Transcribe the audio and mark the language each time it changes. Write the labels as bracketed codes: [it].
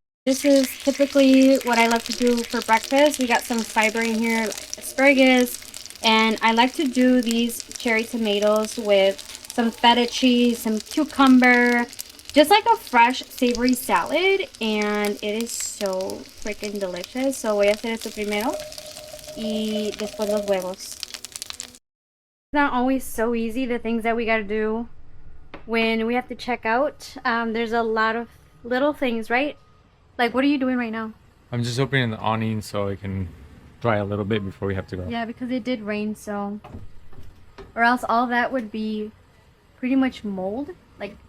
[en] This is typically what I like to do for breakfast. We got some fiber in here, like asparagus, and I like to do these cherry tomatoes with some feta cheese, some cucumber, just like a fresh savory salad, and it is so freaking delicious. [es] So voy a hacer esto primero y después los huevos. [en] It's not always so easy, the things that we gotta do when we have to check out. There's a lot of little things, right? Like, what are you doing right now? I'm just opening the awning so it can dry a little bit before we have to go. Yeah, because it did rain, so... Or else all that would be pretty much mold. Like,